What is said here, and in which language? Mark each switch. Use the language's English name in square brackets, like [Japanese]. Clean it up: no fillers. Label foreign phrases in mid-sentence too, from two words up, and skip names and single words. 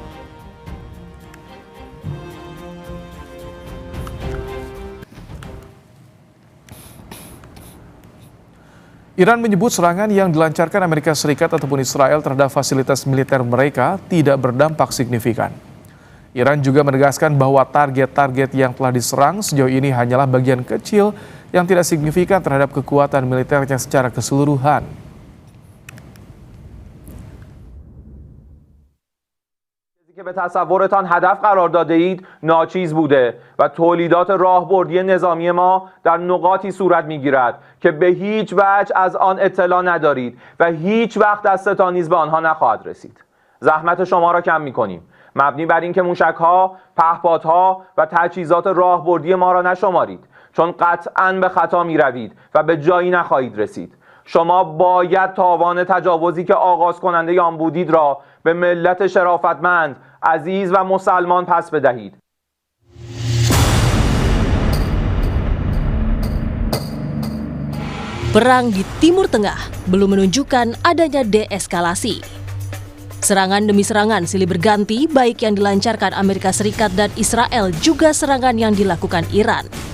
[Indonesian] Iran menyebut serangan yang dilancarkan Amerika Serikat ataupun Israel terhadap fasilitas militer mereka tidak berdampak signifikan. Iran juga menegaskan bahwa target-target yang telah diserang sejauh ini hanyalah bagian kecil yang tidak signifikan terhadap kekuatan militernya secara keseluruhan. [Persian] که به تصورتان هدف قرار داده اید ناچیز بوده و تولیدات راهبردی نظامی ما در نقاطی صورت میگیرد که به هیچ وجه از آن اطلاع ندارید و هیچ وقت دستتان نیز به آنها نخواهد رسید. زحمت شما را کم میکنیم مبنی بر اینکه موشک‌ها، پهپادها و تجهیزات راهبردی ما را نشمارید چون قطعاً به خطا میروید و به جایی نخواهید رسید. شما باید تاوان تجاوزی که آغاز کننده آن بودید را به ملت شرافتمند، عزیز و مسلمان پس بدهید. [Indonesian] Perang di Timur Tengah belum menunjukkan adanya deeskalasi. Serangan demi serangan silih berganti, baik yang dilancarkan Amerika Serikat dan Israel juga serangan yang dilakukan Iran.